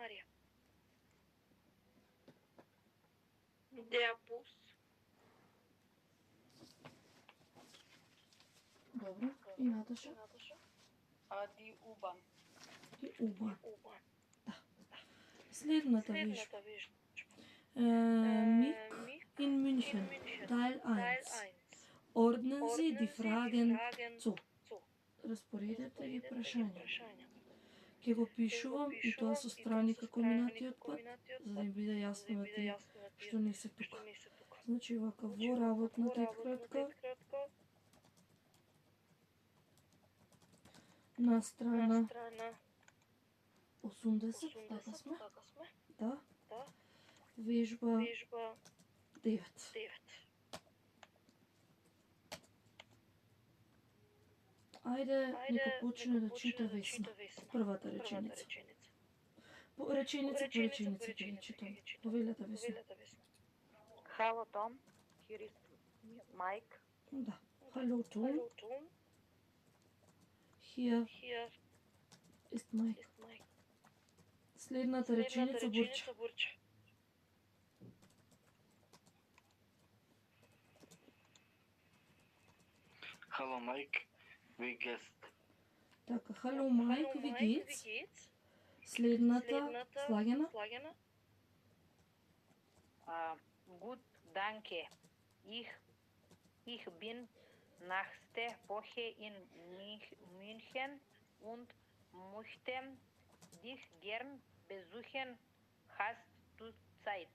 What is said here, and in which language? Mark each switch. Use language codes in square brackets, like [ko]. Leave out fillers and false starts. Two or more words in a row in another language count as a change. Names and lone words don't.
[de] Der Bus. [mk] Добро, и Наташа? [de] Die U-Bahn. [mk] И U-Bahn. Да. Следната вежба. [de] Мик in München. Teil 1. Ordnen Sie die Fragen zu. [mk] Распоредете ги прашања. Ќе го пишувам и тоа со страни како минатиот пат, за да им биде јасно на тие што не се тука. Значи вака во работна тетрадка на страна 80, така сме? Да. Вежба 9. Ајде, нека почне да чита Весна. Првата реченица. Реченица по реченица ќе ги читам. Повелете Весна. [de] Hallo Tom, hier ist Mike. Да. Hallo Tom. Hier ist Mike. [mk] Следната реченица Бурча. [de] Hallo Mike, wie geht's? Така, hallo Mike, wie geht's? [mk] Следната слагена. [de] Gut, danke. Ich bin nächste Woche in München und möchte dich gern besuchen. Hast du Zeit?